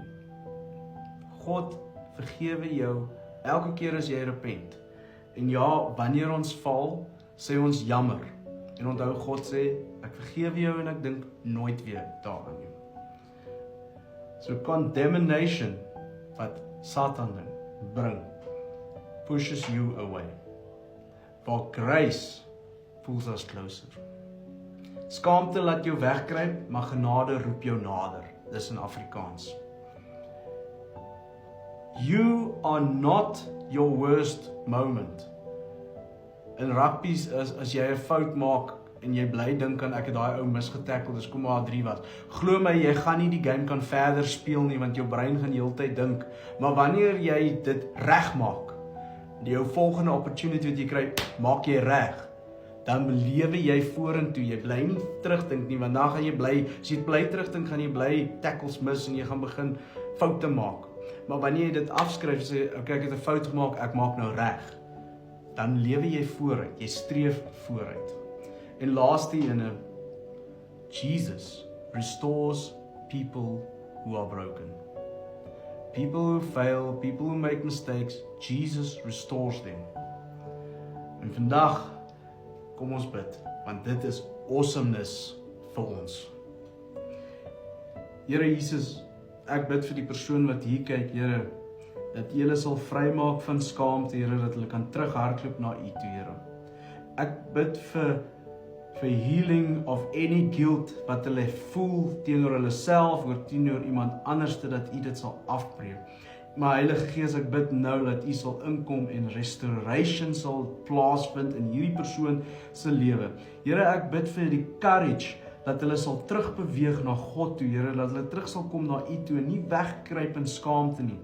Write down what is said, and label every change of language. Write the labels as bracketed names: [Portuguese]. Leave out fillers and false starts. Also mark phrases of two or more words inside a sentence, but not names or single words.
[Afrikaans] God vergewe jou elke keer as jy repent. En ja, wanneer ons val, sê ons jammer. En onthou, God sê, ek vergewe jou en ek dink nooit weer daaraan nie. So condemnation, wat Satan bring, [English] pushes you away. But grace pulls us closer. [Afrikaans] Skaamte laat jou wegkruip, maar genade roep jou nader. Dis in Afrikaans. [English] You are not your worst moment. [Afrikaans] In rugby as jy 'n fout maak en jy bly dink aan ek het daai ou misgetackle, dis kom maar 3 was. Glo my, jy gaan nie die game kan verder speel nie, want jou brein gaan die hele tyd dink. Maar wanneer jy dit regmaak, jou volgende opportunity wat jy kry, maak jy reg. Dan lewe jy vorentoe, jy bly nie terugdink nie, want dan gaan jy bly, as jy bly terugdink, gaan jy bly tackles mis en jy gaan begin foute maak. Maar wanneer jy dit afskryf, sê, okay, ek het 'n fout gemaak, ek maak nou reg, dan lewe jy vooruit, jy streef vooruit. En laaste ene, [English] Jesus restores people who are broken. People who fail, people who make mistakes, Jesus restores them. [Afrikaans] En vandag, kom ons bid, want dit is awesomeness vir ons. Here Jesus, ek bid vir die persoon wat hier kyk, Here, dat U hulle sal vrymaak van skaamte, Here, dat hulle kan terughardloop na U toe, Here. Ek bid vir [English] healing of any guilt [Afrikaans] wat hulle voel teenoor hulle self, of teenoor iemand anders, dat U dit sal afbreek. Maar Heilige Gees, ek bid nou dat U sal inkom en restoration sal plaasvind in hierdie persoon se lewe. Here, ek bid vir die courage dat hulle sal terugbeweeg na God toe, Here, dat hulle terug sal kom na U toe en nie wegkruip in skaamte nie.